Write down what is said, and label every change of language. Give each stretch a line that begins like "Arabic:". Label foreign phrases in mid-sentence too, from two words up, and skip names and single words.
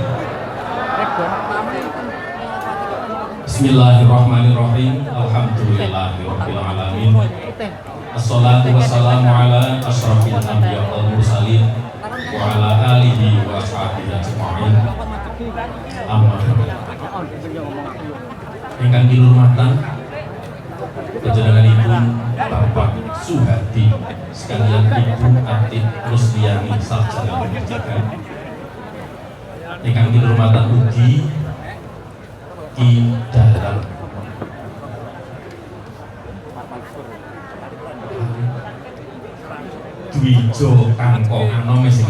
Arabic: بسم الله الرحمن الرحيم. الحمد لله رب العالمين. والصلاة والسلام على أشرف الأنبياء والمرسلين وعلى آله وصحبه أجمعين.
Javanese: Amma ingkang kinurmatan panjenenganipun Bapak Suhadi sekalian Ibu Atik Rusdiani
Indonesian: sarjana pendidikan.
Javanese: Ingkang kinurmatan ugi Ki Dalam Dwijo Kangko Anom